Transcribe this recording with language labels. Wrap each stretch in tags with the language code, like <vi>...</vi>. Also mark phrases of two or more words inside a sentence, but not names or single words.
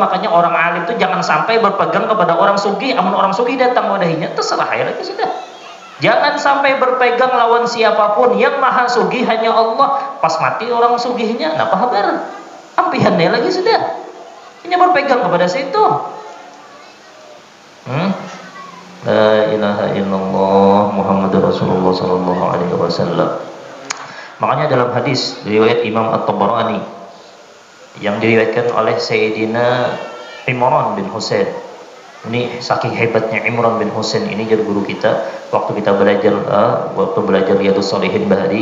<bjn>Makanya orang alim tuh jangan sampai berpegang kepada orang sugih. Amun orang sugih datang wadahinya terserah ya lagi sudah. Jangan sampai berpegang lawan siapapun. Yang maha sugih hanya Allah. Pas mati orang sugihnya, napa habar? Ampihannya lagi sudah. Hanya berpegang kepada situ.</bjn> <ar>لا إله إلا الله محمد رسول الله صلى الله عليه وسلم.</ar> <bjn>Makanya dalam hadis riwayat Imam At-Tabarani yang diriwayatkan oleh Sayyidina Imran bin Husain. Ini saking hebatnya Imran bin Husain ini jadi guru kita waktu kita belajar Riyadhus Shalihin bahari.</bjn>